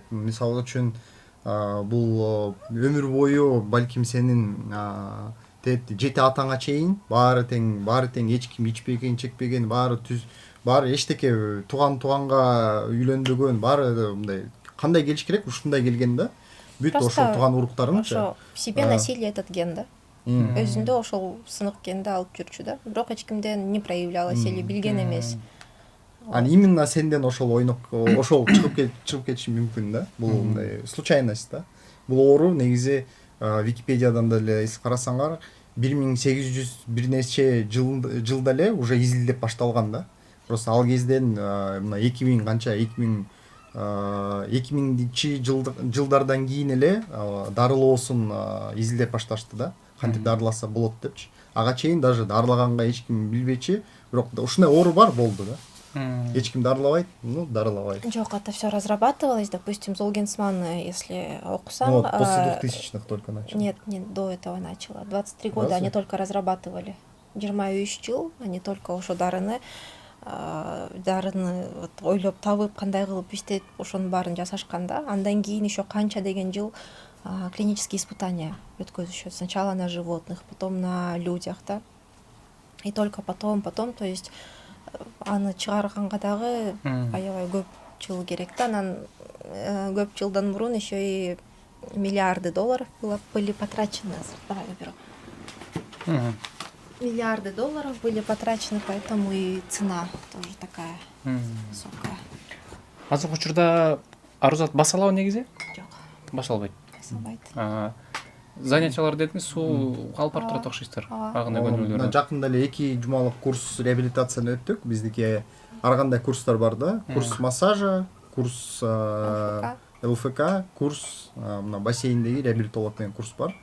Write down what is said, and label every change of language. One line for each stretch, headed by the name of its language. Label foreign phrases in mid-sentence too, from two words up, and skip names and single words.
Kyrgyz: Мисалы үчүн бул өмүр бою балким сенин 7 атаңа чейин баары тең, эч ким ичпеген, чекпеген, баары эчтеке туганга үйлөнбөгөн, баары мындай кандай келиш керек, ушундай келген да. Бүт ошол туган уруктарыңчы.
Russian: Ошо в себе носили этот ген да.
Kyrgyz: Өзүндө ошол сынык генди алып жүрчү да. Бирок эч кимден
Russian: не проявлялось или
Kyrgyz: билген эмес. Именно сенден ошол чыгып кетиши мүмкүн да. Бул мындай случайность да. Бул оору негизи Википедиядан деле карасаңар 1800 бир нече жылда эле уже изилдеп башталган да. Просто ал кезден мына 2000 канча 2000-чи жылдардан кийин эле дарылоосун изилдеп башташты да. Кантип дарыласа болот депчи. Ага чейин даже дарылаганга эч ким билбечи, бирок ушундай оору бар болду да. Эч ким дарылабайт, дарылабайт. Жок,
Russian: это все разрабатывалось, допустим, Золгенсман, если окусам... После 2000-х только начал. Нет, до этого начало. 23 года они только разрабатывали.
Kyrgyz: 23 жыл,
Russian: они только
Kyrgyz: ошо дарыны ойлоп табып, кандай кылып иштеп, ошонун баарын жасашкан да. Андан кийин еще канча деген жыл
Russian: клинические испытания
Kyrgyz: өткөзүшөт.
Russian: Сначала на животных, потом на людях, да. И только потом, то есть
Kyrgyz: аны чыгарганга дагы аябай көп жыл керек да. Анан көп жылдан мурун
Russian: еще и миллиарды долларов были потрачены. Давай уберу. Миллиарды долларов были потрачены, поэтому и цена тоже такая высокая.
Kyrgyz: Азыркы учурда арузат басалабы негизи? Жок. Басалбайт. Басалбайт. Занятиялар дедиңиз, суу алып барып турат окшойсуздар. Агына көңүлдөрү. Жакында эле 2 жумалык курс реабилитацияны өттүк. Биздики ар кандай курстар бар да.
Russian: Курс массажа, курс ЛФК,
Kyrgyz: курс мына бассейндеги реабилитолог менен курс бар.